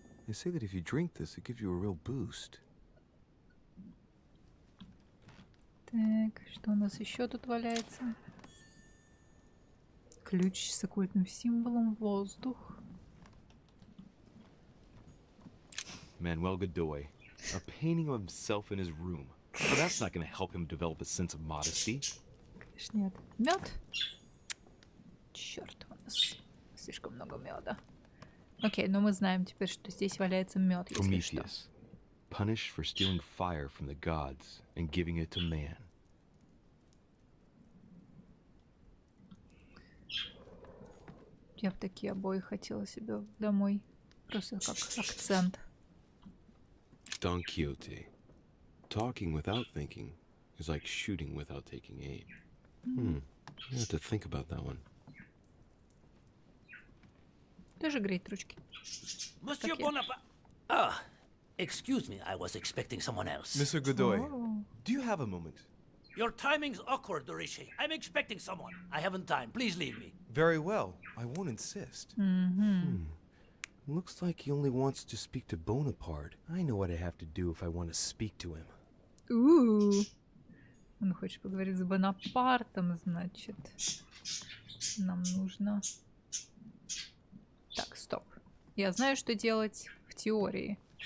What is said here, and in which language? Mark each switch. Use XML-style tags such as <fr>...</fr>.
<en>They say that if you drink this, it gives you a real boost.</en> <ru>Так, что у нас еще тут валяется? Ключ с оккультным символом, воздух.</ru> <en>Manuel Godoy, a painting of himself in his room. But that's not going to help him develop a sense of modesty.</en> <ru>Конечно, нет. Мед? Черт, у нас слишком много меда. Окей, но мы знаем теперь, что здесь валяется мед, если что.</ru> <en>Prometheus, punished for stealing fire from the gods and giving it to man.</en> <ru>Я бы такие обои хотела себе домой. Просто как акцент.</ru> <en>Don Quixote. Talking without thinking is like shooting without taking aim. I have to think about that one.</en> <ru>Тоже греет ручки.</ru> <en>Monsieur</en> <ru>Как я.</ru> <en>Bonaparte. Ah, excuse me, I was expecting someone else. Mr. Godoy,</en> <ru>О,</ru> <en>do you have a moment? Your timing's awkward, Dorishi. I'm expecting someone. I haven't time. Please leave me. Very well. I won't insist. Looks like he only wants to speak to Bonaparte. I know what I have to do if I want to speak to him.</en> <ru>Он хочет поговорить с Бонапартом, значит. Нам нужно... Так, стоп. Я знаю, что делать в теории.</ru>